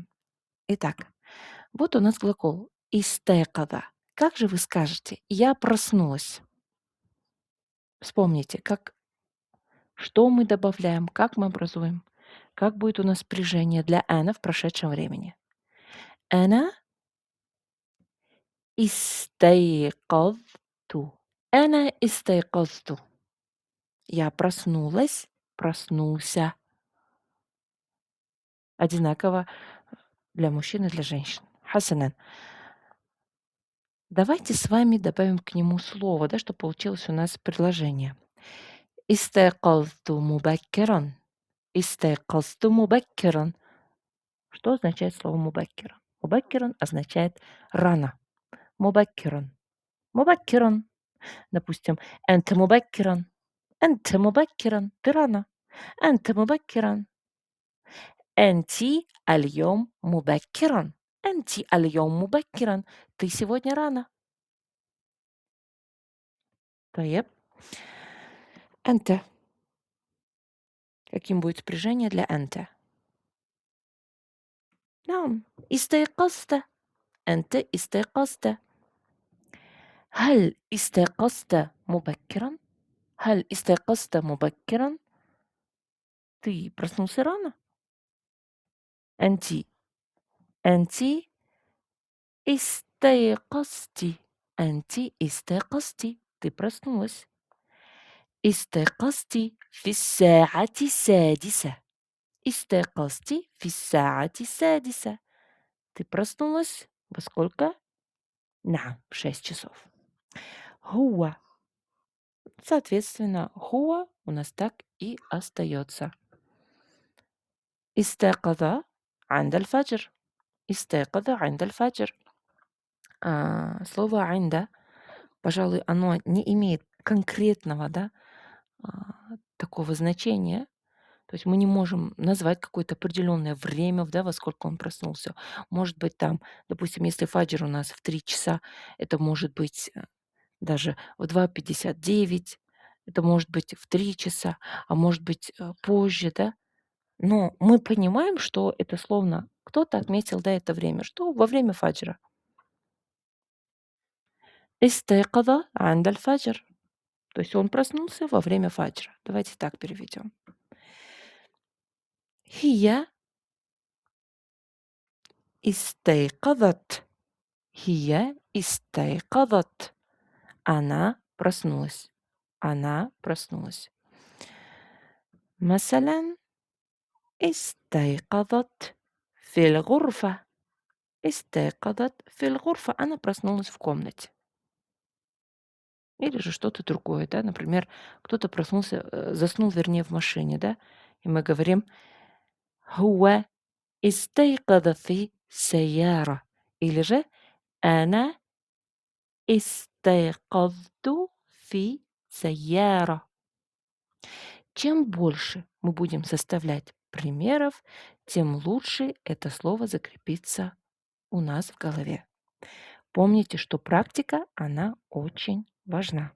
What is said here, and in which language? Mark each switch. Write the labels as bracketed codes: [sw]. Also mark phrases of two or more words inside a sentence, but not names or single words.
[ru] Итак, вот у нас глагол истайкада. Как же вы скажете «я проснулась»? Вспомните, что мы добавляем, как мы образуем, как будет у нас спряжение для «ana» в прошедшем времени. [ar] «أنا استيقظت». «أنا استيقظت». [ru] Я проснулась, проснулся. Одинаково для мужчин и для женщин. Хасанан. Давайте с вами добавим к нему слово, да, чтобы получилось у нас предложение. [ar] استيقظت مبكرا. استيقظت مبكرا. [ru] Что означает слово мубаккиран? Мубаккиран означает рано. Мубаккиран. Мубаккиран. Допустим, [ar] أنت مبكرا. أنت مبكرا. [ru] Ты рано. [ar] أنت مبكرا. أنتِ اليوم مبكرا. أنتِ اليوم مبكرا. [ru] Ты сегодня рано. [ar] طيب. أنت. [ru] Каким будет спряжение для أنت? [ar] نعم. استيقظت. أنت استيقظت. هل استيقظت مبكرا؟ هل استيقظت مبكرا؟ [ru] Ты проснулся рано? [ar] أنتِ. أنتِ استيقظتِ. أنتِ استيقظتِ. [ru] Ты проснулась. [ar] استيقظتِ في الساعة السادسة. استيقظتِ في الساعة السادسة. [ru] Ты проснулась во сколько? نعم, в 6 часов. هو. Соответственно, هو у нас так и остается. [ar] استيقظ عند الفجر. استيقظ عند الفجر. [ru] Слово عند, пожалуй, оно не имеет конкретного, да, такого значения. То есть мы не можем назвать какое-то определенное время, да, во сколько он проснулся. Может быть, там, допустим, если фаджр у нас в 3 часа, это может быть даже в 2:59, это может быть в 3 часа, а может быть позже, да. Но мы понимаем, что это словно кто-то отметил, да, это время, что во время фаджра. [ar] استيقظ عند الفجر. [ru] То есть он проснулся во время фаджра. Давайте так переведем. [ar] هي استيقظت. هي استيقظت. [ru] Она проснулась. Она проснулась. [ar] مثلا استيقظت في الغرفة. استيقظت في الغرفة. [ru] Она проснулась в комнате. Или же что-то другое, да. Например, кто-то проснулся, заснул, вернее, в машине, да. И мы говорим [ar] هو استيقظ في سيارة. [ru] Или же [ar] أنا استيقظت في سيارة. [ru] Чем больше мы будем составлять примеров, тем лучше это слово закрепится у нас в голове. Помните, что практика, она очень важна.